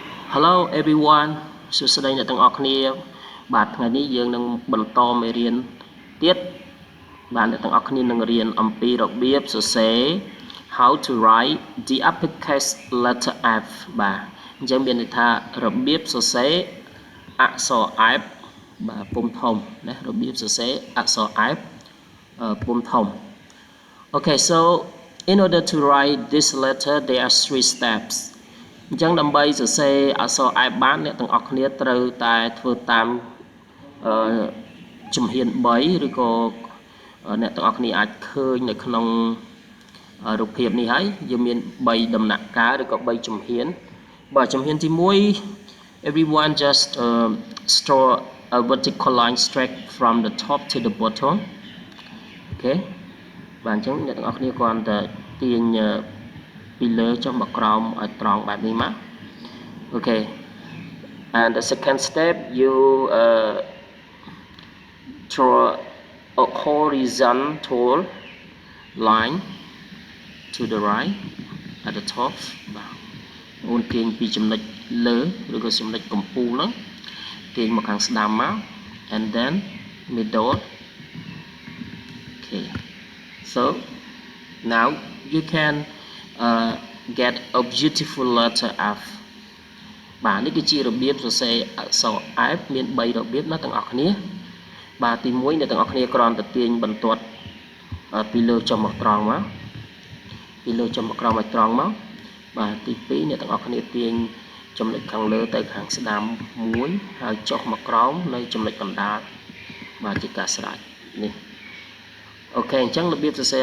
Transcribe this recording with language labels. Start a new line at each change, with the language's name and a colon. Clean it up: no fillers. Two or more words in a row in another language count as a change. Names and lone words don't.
English: Hello everyone
Khmer: សួស្តីអ្នកទាំងអស់គ្នាបាទថ្ងៃនេះយើងនឹងបន្តមេរៀនទៀតបាទអ្នកទាំងអស់គ្នានឹង រៀនអំពីរបៀបសរសេរ
English: how to write the uppercase letter F
Khmer: បាទអញ្ចឹងមានន័យថារបៀបសរសេរអក្សរ F បាទពុម្ពធំណារបៀបសរសេរអក្សរ F ពុម្ពធំ
English: Okay so in order to write this letter there are 3 steps
Khmer: អញ្ចឹងដើម្បីសរសេរអក្សរ F បានអ្នកទាំងអស់គ្នាត្រូវតែធ្វើតាម ជំហាន3ឬក៏អ្នកទាំងអស់គ្នាអាចឃើញនៅក្នុងរូបភាពនេះហើយយើងមាន3ដំណាក់កាលឬក៏3ជំហានបាទជំហានទី1
English: everyone just draw a vertical line straight from the top to the bottom okay
Khmer: បាទអញ្ចឹងអ្នកទាំងអស់គ្នាគ្រាន់តែទាញពីលើចុះមកក្រោមឲ្យត្រង់បែបនេះមក
English: Okay and the second step you draw a horizontal line to the right at the top
Khmer: បាទអូនទាញពីចំណុចលើឬក៏ចំណុចកំពូលហ្នឹងទាញមកខាងស្ដាំមក
English: and then middle okay so now you can get a beautiful letter F
Khmer: បាទនេះគឺជារបៀបសរសេរអក្សរ F មាន3របៀបណាទាំងអស់គ្នាបាទទី1អ្នកទាំងអស់គ្នាគ្រាន់តែទាញបន្ទាត់ពីលើចុះមកត្រង់មកពីលើចុះមកក្រោមឲ្យត្រង់មកបាទទី2អ្នកទាំងអស់គ្នាទាញចំណុចខាងលើទៅខាងស្ដាំមួយហើយចុះមកក្រោមនៅចំណុចកណ្ដាលបាទជាការស្រេចនេះអូខេអញ្ចឹងរបៀបសរសេរអ